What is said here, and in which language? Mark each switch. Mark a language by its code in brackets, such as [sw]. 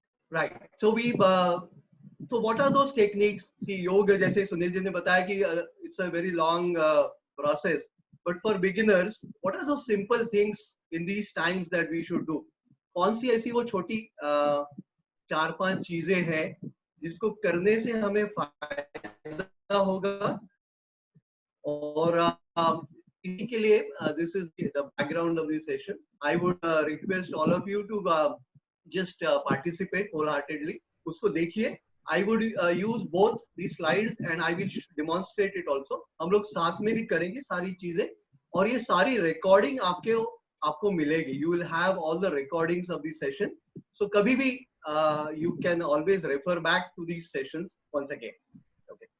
[en] Right. So so what are those techniques? See, yoga, [hi] जैसे सुनील जी ने बताया कि [en] it's a very long process. But for beginners, what are those simple things in these times that we should do? [hi] कौन सी ऐसी वो छोटी 4-5 चीजें हैं जिसको करने से हमें फायदा होगा, और इसी के लिए [en] this is the background of this session. I would request all of you to just participate wholeheartedly. [hi] उसको देखिए. [en] I would use both the slides and I will demonstrate it also. [hi] हम लोग साथ में भी करेंगे सारी चीजें, और ये सारी recording आपको मिलेगी. [en] You will have all the recordings of the session. So [hi] कभी भी [en] you can always refer back to these sessions once again. Okay.